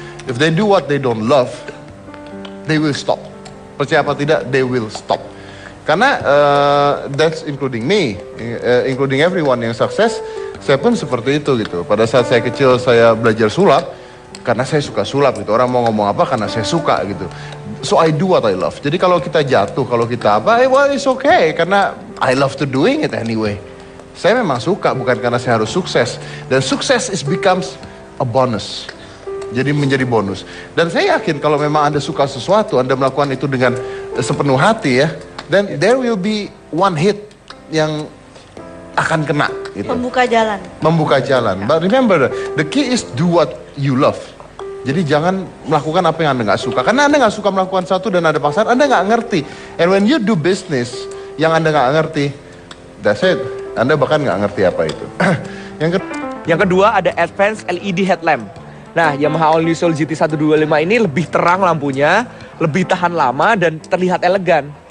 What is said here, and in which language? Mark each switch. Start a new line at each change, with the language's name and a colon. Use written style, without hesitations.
English: If they do what they don't love, they will stop.
Indonesian: Percaya apa tidak,
English: they will stop.
Indonesian: Karena
English: that's including me, including everyone
Indonesian: yang sukses. Saya pun seperti itu gitu. Pada saat saya kecil saya belajar sulap karena saya suka sulap gitu. Orang mau ngomong apa karena saya suka gitu.
English: So I do what I love.
Indonesian: Jadi kalau kita jatuh, kalau kita apa,
English: well it's okay
Indonesian: karena
English: I love to doing it anyway.
Indonesian: Saya memang suka bukan karena saya harus sukses. Dan
English: sukses becomes a bonus.
Indonesian: Jadi menjadi bonus. Dan saya yakin kalau memang Anda suka sesuatu, Anda melakukan itu dengan sepenuh hati ya,
English: then there will be one hit
Indonesian: yang akan kena gitu. Membuka jalan.
English: But remember, the key is do what you love.
Indonesian: Jadi jangan melakukan apa yang Anda nggak suka. Karena Anda nggak suka melakukan satu dan ada paksaan, Anda nggak ngerti.
English: And when you do business
Indonesian: yang Anda nggak ngerti,
English: that's it.
Indonesian: Anda bahkan nggak ngerti apa itu. Yang kedua ada Advanced LED Headlamp. Nah, Yamaha All New Soul GT125 ini lebih terang lampunya, lebih tahan lama, dan terlihat elegan.